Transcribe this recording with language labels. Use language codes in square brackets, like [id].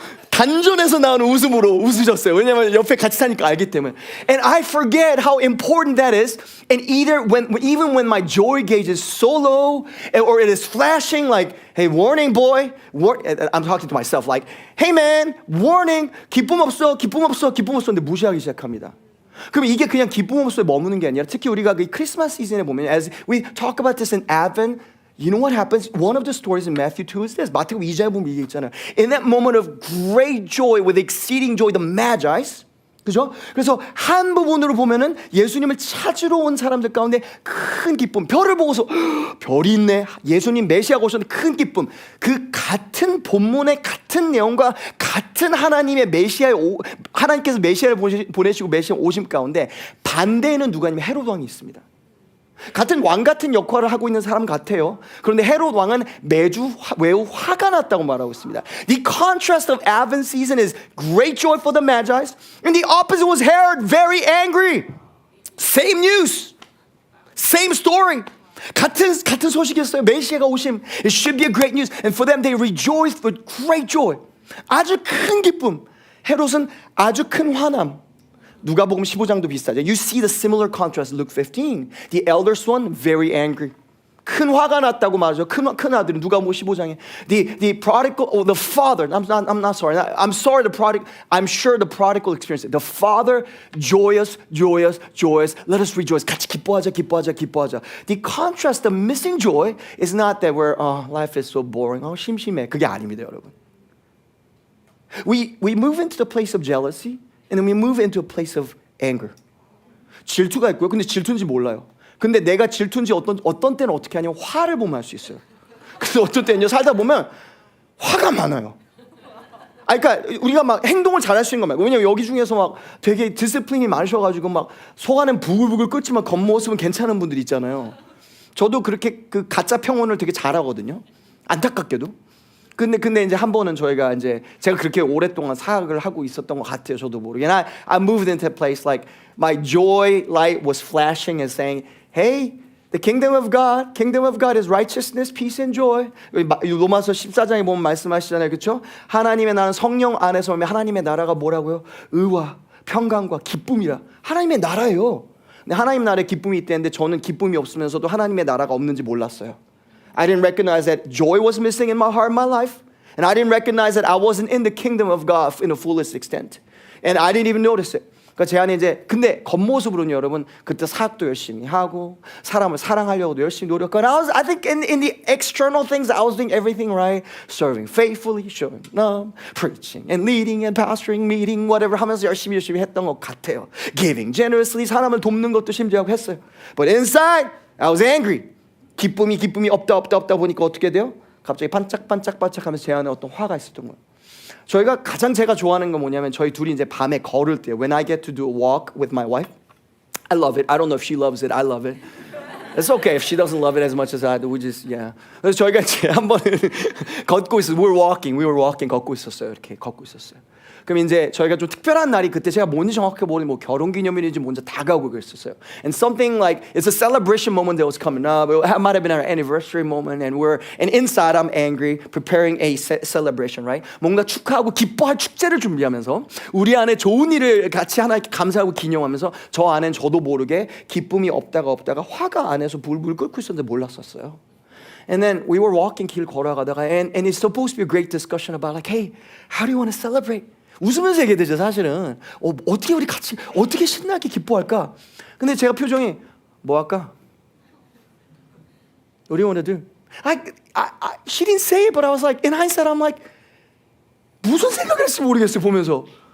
[ko] 단전에서 나오는 웃음으로 웃으셨어요. 왜냐하면 옆에 같이 사니까 알기 때문에. [en] And I forget how important that is. And even when my joy gauge is so low, or it is flashing like, hey, warning, boy. I'm talking to myself like, hey, man, warning. [ko] 기쁨 없어. 근데 무시하기 시작합니다. 그럼 이게 그냥 기쁨 없어에 머무는 게 아니라 특히 우리가 그 크리스마스 시즌에 보면 [en] as we talk about this in Advent, you know what happens? One of the stories in Matthew 2 is this. [ko] 마태복음 2장에 보면 이게 있잖아요. [en] In that moment of great joy, with exceeding joy, the Magi's, 그죠? [ko] 그래서 한 부분으로 보면은 예수님을 찾으러 온 사람들 가운데 큰 기쁨, 별을 보고서 별이 있네. 예수님 메시아가 오셨는데 큰 기쁨. 그 같은 본문의 같은 내용과 같은 하나님의 하나님께서 메시아를 보내시고 메시아 오심 가운데 반대에는 누가 있냐면 헤롯 왕이 있습니다. 같은 왕 같은 역할을 하고 있는 사람 같아요. 그런데 헤롯 왕은 매우 화가 났다고 말하고 있습니다. [en] The contrast of Advent season is great joy for the Magi, and the opposite was Herod, very angry. Same news, same story. [ko] 같은 소식이었어요. 메시아가 오심. [en] It should be a great news, and for them they rejoiced with great joy. [ko] 아주 큰 기쁨. 헤롯은 아주 큰 화남. 누가복음 15장도 비슷하죠. [en] You see the similar contrast in Luke 15. The elder son, very angry. [ko] 큰 화가 났다고 말하죠. 큰 아들이 누가복음 15장에 [en] the prodigal, the father. I'm not sorry. I'm sorry. The prodigal. I'm sure the prodigal experienced it. The father, joyous. Let us rejoice. [ko] 같이 기뻐하자. [en] The contrast, the missing joy, is not that we're life is so boring. [ko] 심심해. 그게 아닙니다, 여러분. [en] We move into the place of jealousy, and then we move into a place of anger. [ko] 질투가 있고요. 근데 질투인지 몰라요. 근데 내가 질투인지 어떤 때는 어떻게 하냐면 화를 보면 알 수 있어요. 그래서 어떤 때는요 살다 보면 화가 많아요. 그러니까 우리가 막 행동을 잘할 수 있는 건 말고, 왜냐면 여기 중에서 막 되게 디스플린이 많으셔가지고 막 속안은 부글부글 끓지만 겉모습은 괜찮은 분들 있잖아요. 저도 그렇게 그 가짜 평온을 되게 잘하거든요. 안타깝게도. 근데 이제 한 번은 저희가 이제 제가 그렇게 오랫동안 사역을 하고 있었던 것 같아요. 저도 모르게. [en] And I moved into a place like my joy light was flashing and saying, "Hey, the kingdom of God is righteousness, peace, and joy." [ko] 로마서 14장에 보면 말씀하시잖아요, 그렇죠? 하나님의 나라는 성령 안에서 오면 하나님의 나라가 뭐라고요? 의와 평강과 기쁨이라. 하나님의 나라예요. 근데 하나님 나라에 기쁨이 있대는데 저는 기쁨이 없으면서도 하나님의 나라가 없는지 몰랐어요. [en] I didn't recognize that joy was missing in my heart, my life. And I didn't recognize that I wasn't in the kingdom of God in the fullest extent. And I didn't even notice it. [ko] 그러니까 제 안에 이제, 근데 겉모습으로는 여러분, 그때 사역도 열심히 하고, 사람을 사랑하려고도 열심히 노력하고, [en] I think in the external things, I was doing everything right. Serving faithfully, showing love, preaching and leading and pastoring, meeting, whatever [ko] 하면서 열심히 했던 것 같아요. [en] Giving generously, [ko] 사람을 돕는 것도 심지어 했어요. [en] But inside, I was angry. [ko] 기쁨이 없다 보니까 어떻게 돼요? 갑자기 반짝하면서 제 안에 어떤 화가 있었던 거예요. 저희가 가장 제가 좋아하는 건 뭐냐면 저희 둘이 이제 밤에 걸을 때요. [en] When I get to do a walk with my wife, I love it. I don't know if she loves it. I love it. It's okay if she doesn't love it as much as I do. We just [ko] 그래서 저희가 이제 한 번은 걷고 있었어요. [en] We were walking [ko] 걷고 있었어요. 이렇게 걷고 있었어요. 그럼 이제 저희가 좀 특별한 날이 그때 제가 뭔지 정확하게 모르는 뭐 결혼기념일인지 뭔지 다가오고 그랬었어요. [en] And something like it's a celebration moment that was coming up. It might have been our anniversary moment, and inside I'm angry, preparing a celebration, right? [ko] 뭔가 축하하고 기뻐할 축제를 준비하면서 우리 안에 좋은 일을 같이 하나님께 감사하고 기념하면서 저 안엔 저도 모르게 기쁨이 없다가 화가 안에서 불불 끓고 있었는데 몰랐었어요. [en] And then we were walking [ko] 길 걸어가다가 [en] and it's supposed to be a great discussion about like, hey, how do you want to celebrate? [ko] 웃으면서 얘기되죠 사실은. 어떻게 우리 같이 어떻게 신나게 기뻐할까? 근데 제가 표정이 뭐 할까? 우리 오늘들 [en] she didn't say it, but I was like, in hindsight, I'm like, [ko] 무슨 생각을 했을지 모르겠어요 보면서.